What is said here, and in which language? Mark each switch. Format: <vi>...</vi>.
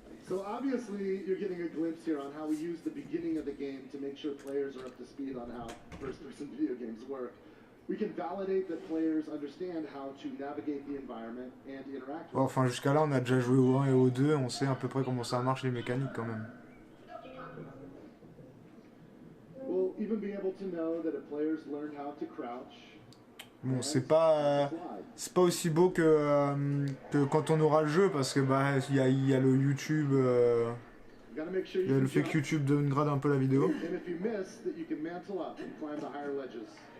<en>So obviously, you're getting a glimpse here on how we use the beginning of the game to make sure players are up to speed on how first-person video games work. We can validate that players understand how to navigate the environment and interact with</en> <fr>Bon, enfin, jusqu'à là, on a déjà joué au 1 et au 2, on sait à peu près comment ça marche les mécaniques quand même.</fr> <en>We'll even be able to know that if players learn how to crouch.</en> <fr>Bon, c'est pas aussi beau que quand on aura le jeu parce que bah il y a le YouTube, il y a le fait que YouTube downgrade un peu la vidéo.</fr> <en>And if you miss, that you can mantle up and climb the higher ledges.</en>